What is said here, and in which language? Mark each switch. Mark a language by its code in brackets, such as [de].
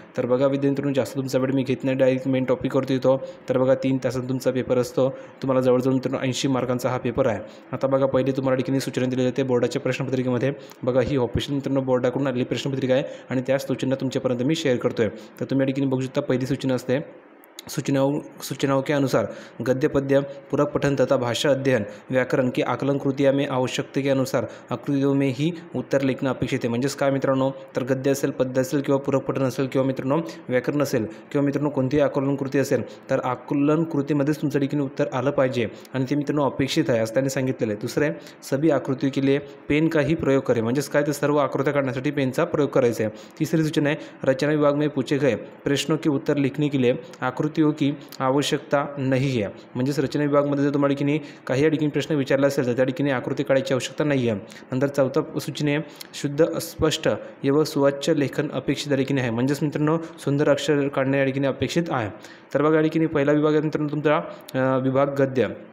[mr] तर बघा विद्यार्थ्यांनो, जास्त तुमचा वेळ मी घेत नाही, डायरेक्ट मेन टॉपिकवरती येतो. तर बघा 3 तासात तुमचा पेपर असतो. तुम्हाला जवळजवळ मित्रांनो 80 मार्कांचा हा पेपर आहे. आता बघा पहिले तुम्हाला ठिकाणी सूचना दिली जाते बोर्डाच्या प्रश्नपत्रिकेमध्ये. बघा ही ऑफिशियल मित्रांनो बोर्डाकडून आलेली प्रश्नपत्रिका आहे आणि त्याच सूचना तुमच्यापर्यंत मी शेअर करतोय. तर तुम्ही या ठिकाणी बघू शकता, पहिली सूचना असते [hi] सूचनाओं के अनुसार गद्य पद्य पूरक पठन तथा भाषा अध्ययन व्याकरण की आकलन कृतियाँ में आवश्यकते के अनुसार आकृतियों में ही उत्तर लिखणं [mr] अपेक्षित आहे. म्हणजेच काय मित्रांनो, तर गद्य असेल, पद्य असेल किंवा पूरक पठन असेल किंवा मित्रांनो व्याकरण असेल किंवा मित्रांनो कोणतीही आकलन कृती असेल, तर आकलन कृतीमध्येच तुमच्या ठिकाणी उत्तर आलं पाहिजे आणि ते मित्रांनो अपेक्षित आहे असं त्यांनी सांगितलेलं आहे. दुसरं आहे, [hi] सभी आकृती के लिए पेन का ही प्रयोग करें. [mr] म्हणजेच काय, तर सर्व आकृत्या काढण्यासाठी पेनचा प्रयोग करायचा आहे. [hi] तिसरी सूचना आहे, रचना विभाग में पूछे गए प्रश्नों के उत्तर लिखने के लिए आकृतियों की आवश्यकता [mr] नाही आहे. म्हणजेच रचना विभागामध्ये जर तुम्हाला ठिकाणी काही या ठिकाणी प्रश्न विचारला असेल तर त्या ठिकाणी आकृती काढायची आवश्यकता नाही आहे. नंतर चौथा सूचना आहे, शुद्ध स्पष्ट व सुवाच्य लेखन अपेक्षित या ठिकाणी आहे. म्हणजेच मित्रांनो सुंदर अक्षर काढणे या ठिकाणी अपेक्षित आहे. तर बघा या ठिकाणी पहिला विभाग आहे मित्रांनो तुमचा विभाग गद्य.